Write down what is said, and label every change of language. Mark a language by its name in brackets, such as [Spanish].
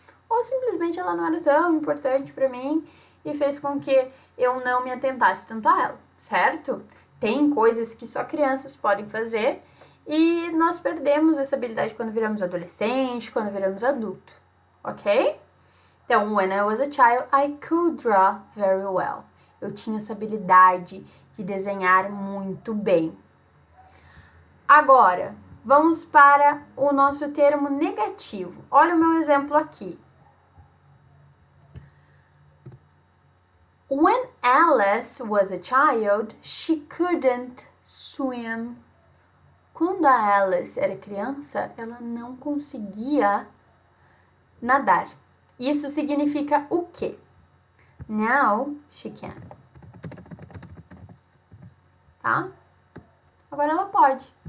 [Portuguese] Ou simplesmente ela não era tão importante para mim e fez com que eu não me atentasse tanto a ela, certo? Tem coisas que só crianças podem fazer e nós perdemos essa habilidade quando viramos adolescente, quando viramos adulto, ok? Então, [English] when I was a child, I could draw very well. [Portuguese] Eu tinha essa habilidade de desenhar muito bem. Agora, vamos para o nosso termo negativo. Olha o meu exemplo aqui. [English] When Alice was a child, she couldn't swim. [Portuguese] Quando a Alice era criança, ela não conseguia nadar. Isso significa o quê? [English] Now she can. [Portuguese] Tá? Agora ela pode.